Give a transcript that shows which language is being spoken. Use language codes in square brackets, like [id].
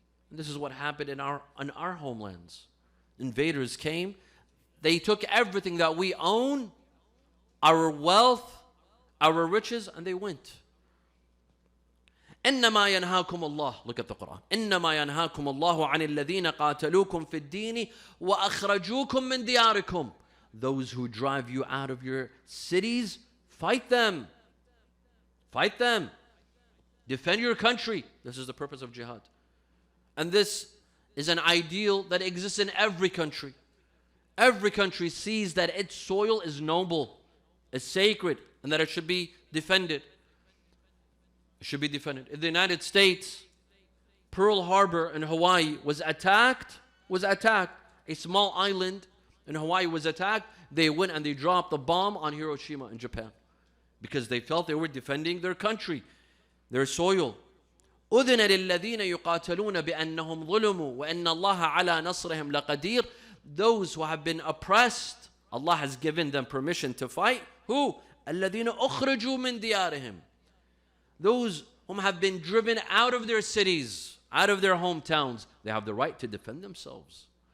[en] And this is what happened in our homelands. Invaders came, they took everything that we own, our wealth, our riches, and they went. [ar] إنما ينهاكم الله, [en] look at the Quran. [ar] إنما ينهاكم الله عن الذين قاتلوكم في الدين وأخرجوكم من دياركم. [en] Those who drive you out of your cities, fight them. Fight them. Defend your country. This is the purpose of jihad. And this is an ideal that exists in every country. Every country sees that its soil is noble, is sacred, and that it should be defended. It should be defended. In the United States, Pearl Harbor in Hawaii was attacked. A small island in Hawaii was attacked. They went and they dropped a bomb on Hiroshima in Japan because they felt they were defending their country, their soil. [ar] أذن للذين يقاتلون بأنهم ظلموا وأن الله على نصرهم لقدير. [en] Those who have been oppressed, Allah has given them permission to fight. Who? [ar] الذين أخرجوا من ديارهم. [en] Those whom have been driven out of their cities, out of their hometowns, they have the right to defend themselves.